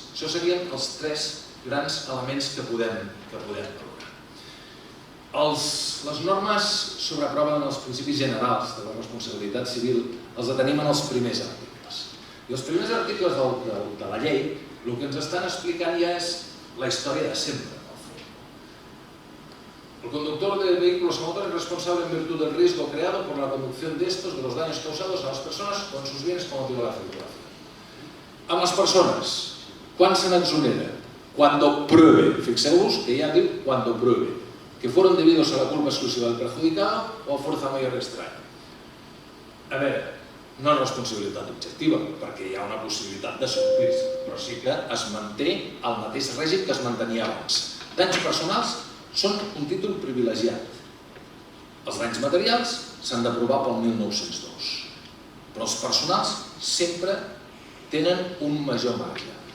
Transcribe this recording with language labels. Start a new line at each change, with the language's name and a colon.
Catalan: Això serien els tres grans elements que podem valorar. Les normes sobre prova en els principis generals de la responsabilitat civil els tenim en els primers articles. I els primers articles de la llei el que ens estan explicant ja és la història de sempre.
Spanish: El conductor de vehículos a motor es responsable en virtud del riesgo creado por la conducción de estos, de los daños causados a las personas o en sus bienes con motivo de la circulación.
Catalan: Amb les persones, quan se n'exonera?
Spanish: Cuando pruebe,
Catalan: fixeu-vos que ja diu
Spanish: cuando pruebe, que fueron debidos a la culpa exclusiva del perjudicado o a fuerza mayor extraña.
Catalan: A veure, no és responsabilitat objectiva, perquè hi ha una possibilitat de sortir-se, però sí que es manté el mateix règim que es mantenia abans. Danys personals són un títol privilegiat. Els danys materials s'han d'aprovar pel 1902, però els personals sempre tenen un major marge.